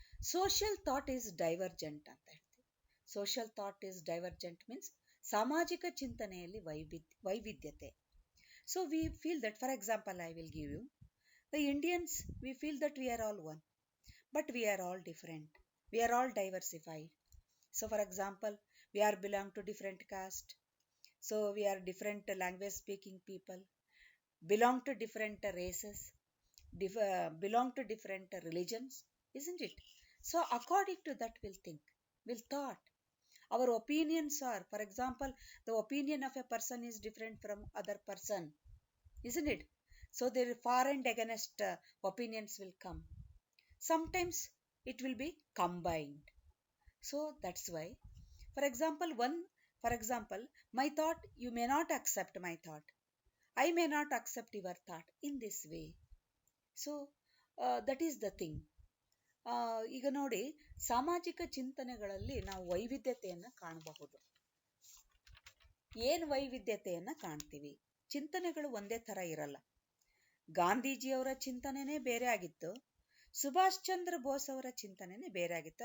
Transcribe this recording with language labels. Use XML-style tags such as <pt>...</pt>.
<en>social thought is divergent</en> <kn>ಅಂತ ಹೇಳ್ತೀವಿ.</kn> <en>social thought is divergent means</en> <kn>ಸಾಮಾಜಿಕ ಚಿಂತನೆಯಲ್ಲಿ ವೈವಿಧ್ಯತೆ.</kn> <en>So we feel that, for example I will give you, the Indians we feel that we are all one, but we are all different. We are all diversified. So for example, we are belong to different caste. So we are different language speaking people, belong to different races, belong to different religions, isn't it? So according to that we'll thought. Our opinions are, for example, the opinion of a person is different from other person, isn't it? So there far and against opinions will come. Sometimes it will be combined. So that's why, for example, my thought, you may not accept my thought, I may not accept your thought in this way. So that is the thing.</en> <kn>ಈಗ ನೋಡಿ, ಸಾಮಾಜಿಕ ಚಿಂತನೆಗಳಲ್ಲಿ ನಾವು ವೈವಿಧ್ಯತೆಯನ್ನ ಕಾಣಬಹುದು. ಏನ್ ವೈವಿಧ್ಯತೆಯನ್ನ ಕಾಣ್ತೀವಿ? ಚಿಂತನೆಗಳು ಒಂದೇ ತರ ಇರಲ್ಲ. ಗಾಂಧೀಜಿಯವರ ಚಿಂತನೆನೇ ಬೇರೆ ಆಗಿತ್ತು, ಸುಭಾಷ್ ಚಂದ್ರ ಬೋಸ್ ಅವರ ಚಿಂತನೆನೇ ಬೇರೆ ಆಗಿತ್ತು.</kn>